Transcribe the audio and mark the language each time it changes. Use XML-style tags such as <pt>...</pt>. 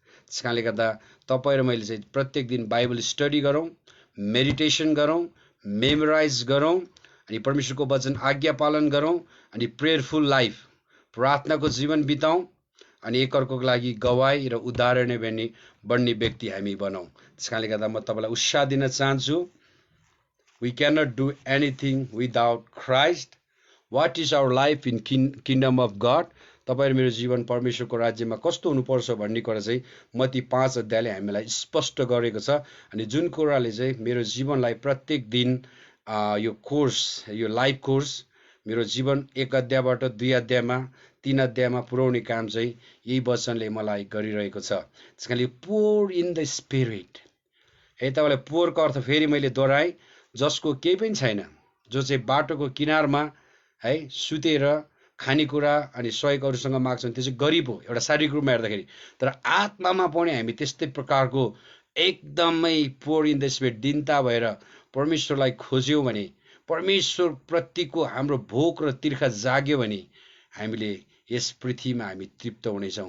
<ne>त्यसकारणले गर्दा तपाईं र मैले चाहिँ प्रत्येक दिन बाइबल स्टडी गरौँ, मेडिटेसन गरौँ, मेमोराइज गरौँ अनि परमेश्वरको वचन आज्ञा पालन गरौँ अनि प्रेयरफुल लाइफ, प्रार्थनाको जीवन बिताउँ अनि एकअर्काको लागि गवाही र उदाहरण बन्ने व्यक्ति हामी बनाउँ। त्यसकारणले गर्दा म तपाईलाई उत्साह दिन चाहन्छु।</ne> <en>We cannot do anything without Christ. What is our life in kingdom of God?</en> <ne>तपाईं र मेरो जीवन परमेश्वरको राज्यमा कस्तो हुनुपर्छ भन्ने कुरा चाहिँ मत्ती 5 अध्यायले हामीलाई स्पष्ट गरेको छ। अनि जुन कुराले चाहिँ मेरो जीवनलाई प्रत्येक दिन यो कोर्स, यो लाइफ कोर्स मेरो जीवन 1 अध्यायबाट 2 अध्यायमा 3 अध्यायमा पुर्याउने काम चाहिँ यही वचनले मलाई गरिरहेको छ। त्यसकारणले</ne> <en>poor in the spirit</en> <ne>है। तपाईलाई पोरको अर्थ फेरि मैले दोहोऱ्याएँ। जसको केही पनि छैन, जो चाहिँ बाटोको किनारमा है सुतेर खानेकुरा अनि सहयोग अरूसँग माग्छन्, त्यो चाहिँ गरिब हो एउटा शारीरिक रूपमा हेर्दाखेरि। तर आत्मामा पनि हामी त्यस्तै प्रकारको एकदमै</ne> <en>poor in the spirit</en> <ne>दीनता भएर परमेश्वरलाई खोज्यौँ भने, परमेश्वर प्रतिको हाम्रो भोक र तिर्खा जाग्यो भने हामीले यस पृथ्वीमा हामी तृप्त हुनेछौँ।</ne>